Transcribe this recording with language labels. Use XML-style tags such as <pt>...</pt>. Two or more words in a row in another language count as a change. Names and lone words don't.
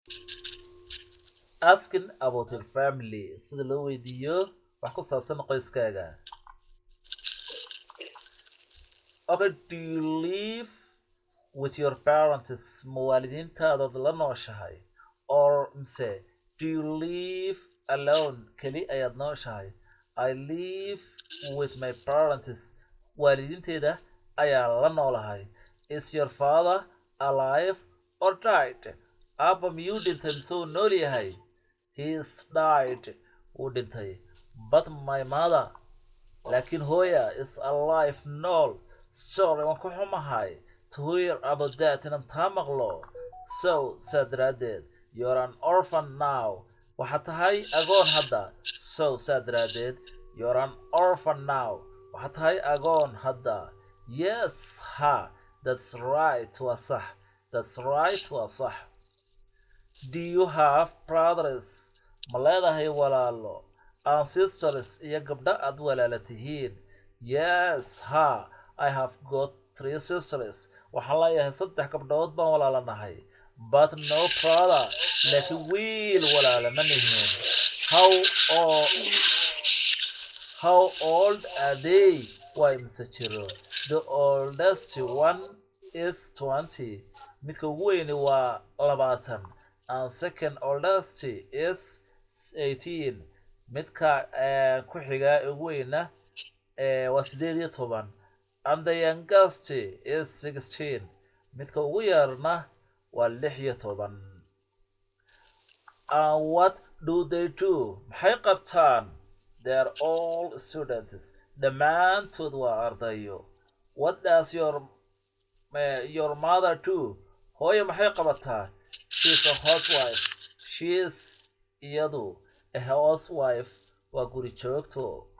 <en>Asking about your family</en> <so>sida loo weydiiyo wax ku saabsan qoyskaaga.</so> <en>Okay, do you live with your parents</en> <so>ma waalidiintaada la nooshahay?</so> <en>Or mise do you live alone</en> <so>keli ayaad nooshahay?</so> <en>I live with my parents</en> <so>waalidiinteyda ayaa la noolahay.</so> <en>Is your father alive or died?</en> <so>Aabba miyuu dhintay mise uu nool yahay?</so> <en>He is died</en> <so>wuu dhintay.</so> <en>But my mother</en> <so>laakiin hooya</so> <en>is alive nool.</en> <so>Sorry waan ku xumahay</so> <en>to hear about that</en> <so>inaan taa maqlo. So saa daraaddeed</so> <en>you're an orphan now</en> <so>waxaad tahay agoon hadda. So saa daraaddeed</so> <en>you're an orphan now</en> <so>waxaad tahay agoon hadda.</so> <en>Yes ha that's right</en> <so>waa sax.</so> <en>That's right</en> <so>waa sax.</so> <en>Do you have brothers</en> <so>ma leedahay walaalo</so> <en>and sisters</en> <so>iyo gabdha aad walaala tihiin? Yes ha</so> <en>I have got 3 sisters</en> <so>waxaan leeyahay 3 gabdhood baan walaalanahay.</so> <en>But no brother</en> <so>laakiin wiil walaala ma nihin.</so> <en>How old are they?</en> <so>Waa imse jiro?</so> <en>The oldest one is 20</en> <so>midka ugu weyni waa 20</so> <en>and second oldest is 18</en> <so>midka ku xiga ugu weyna waa 18</so> <en>and the youngest is 16</en> <so>midka ugu yarna waa 16.</so> <en>And what do they do?</en> <so>maxay qabtaan?</so> <en>They are all students</en> <so>dhammaantood waa ardayo.</so> <en>What does your mother do?</en> <so>hooyo maxay qabataa?</so> <en>She's a housewife.</en> <so>She's iyadu</so> <en>a housewife</en> <so>waa guri joogto.</so>